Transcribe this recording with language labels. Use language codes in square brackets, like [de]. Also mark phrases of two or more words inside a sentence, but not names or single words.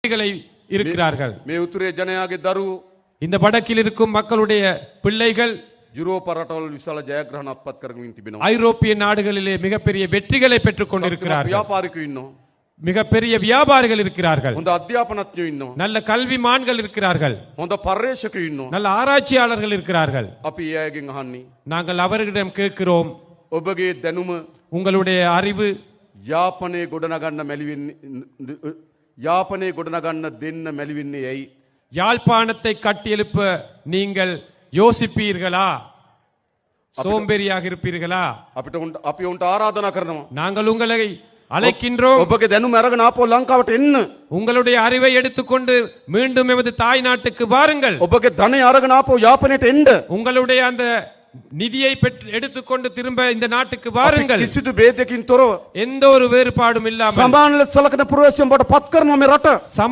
[ta] இருக்கிறார்கள். [si] මේ උතුරේ ජනයාගේ දරුවෝ [ta] இந்த வடக்கில் இருக்கும் மக்களுடைய பிள்ளைகள் [si] යුරෝප රටවල් විශාල ජයග්‍රහණ අත්පත් කරමින් තිබෙනවා. [ta] ஐரோப்பிய நாடுகளிலே மிகப்பெரிய வெற்றிகளை பெற்றுக் கொண்டிருக்கிறார்கள். [si] ව්‍යාපාරිකයෝ ඉන්නවා. [ta] மிகப்பெரிய வியாபாரிகள் இருக்கிறார்கள். [si] හොඳ අධ්‍යාපනඥයෝ ඉන්නවා. [ta] நல்ல கல்விமான்கள் இருக்கிறார்கள். [si] හොඳ පර්යේෂකයෝ ඉන්නවා. [ta] நல்ல ஆராய்ச்சியாளர்கள் இருக்கிறார்கள். [si] අපි ඒ අයගෙන් අහන්නේ [ta] நாங்கள் அவர்களிடம் கேட்கிறோம், [si] ඔබගේ දැනුම [ta] உங்களுடைய அறிவு [si] යාපනයේ ගොඩනගන්න මැලිවෙන්නේ යාපනයේ ගොඩනගන්න දෙන්න මැලිවෙන්නේ ඇයි? [ta] யாழ்ப்பாணத்தை கட்டியெழுப்ப நீங்கள் யோசிப்பீர்களா? சோம்பேறியாக இருப்பீர்களா? [si] අපි උන්ට ආරාධනා කරනවා. [ta] நாங்கள் உங்களை அழைக்கின்றோம். [si] ඔබගේ දැනුම අරගෙන ආපහු ලංකාවට එන්න. [ta] உங்களுடைய அறிவை எடுத்துக்கொண்டு மீண்டும் எமது தாய் நாட்டுக்கு வாருங்கள். [si] ඔබගේ ධනය අරගෙන ආපහු යාපනයට එන්න. [ta] உங்களுடைய அந்த நிதியை எடுத்துக்கொண்டு திரும்ப இந்த நாட்டுக்கு வாருங்கள். [si] කිසිදු ભેදයකින් තොරව [ta] எந்த ஒரு வேறுபாடும் இல்லாமல் [si] සමාන ලෙස සලකන පුරවැසියන් බවට පත් කරනවා මේ රට.